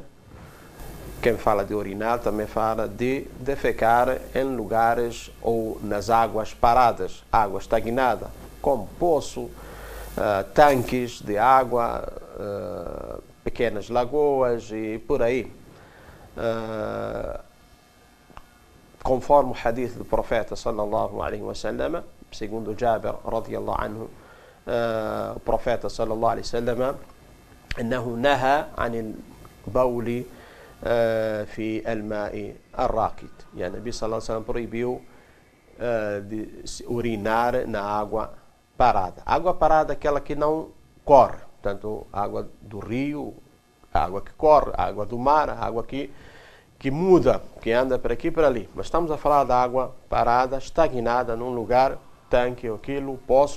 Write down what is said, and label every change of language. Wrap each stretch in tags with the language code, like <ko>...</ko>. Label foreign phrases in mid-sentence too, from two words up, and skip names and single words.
<pt>Quem fala de urinar também fala de defecar em lugares ou nas águas paradas, água estagnada, como poço, tanques de água, pequenas lagoas e por aí. Conforme o hadith do profeta</pt> <ar>صلى الله عليه وسلم,</ar> <pt>segundo Jabir</pt> <ar>رضي الله عنه,</ar> <pt>o profeta</pt> <ar>صلى الله عليه وسلم أنه نهى عن البول في الماء الراكد. يعني النبي صلى الله عليه وسلم</ar> <pt>proibiu de urinar na água parada. Água parada é aquela que não corre, portanto, água do rio, água que corre, água do mar, água que muda, que anda para aqui e para ali. Mas estamos a falar da água parada, estagnada num lugar, tanque, aquilo, poço.</pt>